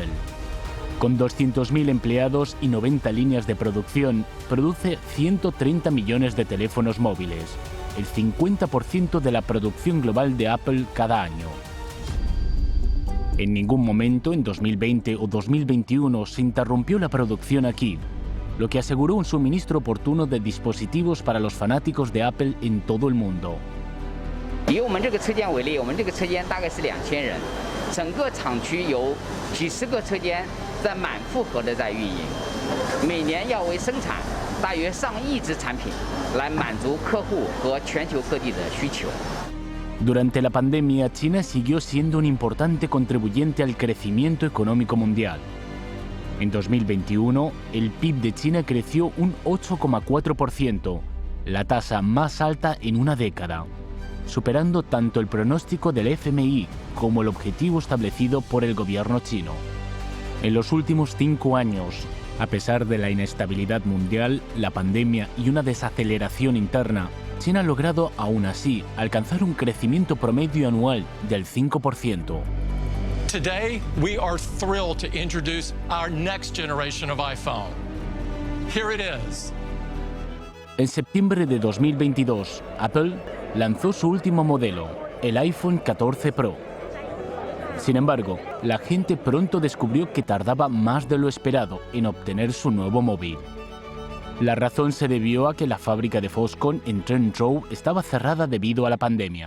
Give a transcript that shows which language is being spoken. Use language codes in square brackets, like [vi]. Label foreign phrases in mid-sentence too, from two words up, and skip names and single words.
[es] Con 200.000 empleados y 90 líneas de producción, produce 130 millones de teléfonos móviles, el 50% de la producción global de Apple cada año. En ningún momento, en 2020 o 2021, se interrumpió la producción aquí, lo que aseguró un suministro oportuno de dispositivos para los fanáticos de Apple en todo el mundo. [zh] 以我们这个车间为例，我们这个车间大概是2000人，整个厂区有几十个车间在满负荷的在运营，每年要为生产大约上亿只产品，来满足客户和全球各地的需求。 [es] Durante la pandemia, China siguió siendo un importante contribuyente al crecimiento económico mundial. En 2021, el PIB de China creció un 8,4%, la tasa más alta en una década, superando tanto el pronóstico del FMI como el objetivo establecido por el gobierno chino. En los últimos 5 años, a pesar de la inestabilidad mundial, la pandemia y una desaceleración interna, China ha logrado, aún así, alcanzar un crecimiento promedio anual del 5%. [en] Today, we are thrilled to introduce our next generation of iPhone. Here it is. [es] En septiembre de 2022, Apple lanzó su último modelo, el iPhone 14 Pro. Sin embargo, la gente pronto descubrió que tardaba más de lo esperado en obtener su nuevo móvil. La razón se debió a que la fábrica de Foxconn en Trenzhou estaba cerrada debido a la pandemia.